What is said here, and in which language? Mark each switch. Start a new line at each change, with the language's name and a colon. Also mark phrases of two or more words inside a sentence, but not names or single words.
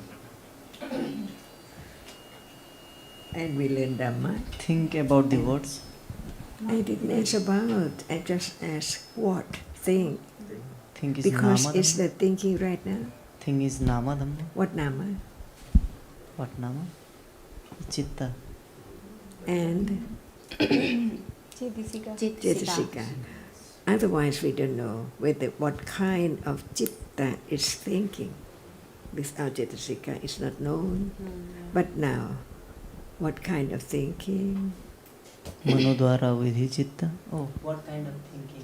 English: And we learn Dhamma. think about the words. I didn't ask about, I just asked what thing. Think is Because Nama it's Dhamma. the thinking right now. Thing is
Pali: Nama Dhamma.
English: What Nama? What Nama? Chitta. And Cetisika. Cetasika. Otherwise we don't know what kind of Chitta is thinking. Without Cetasika it's not known. But now, what kind of thinking?
Pali: Manodwara vidhi chitta.
English: Oh, what kind of thinking?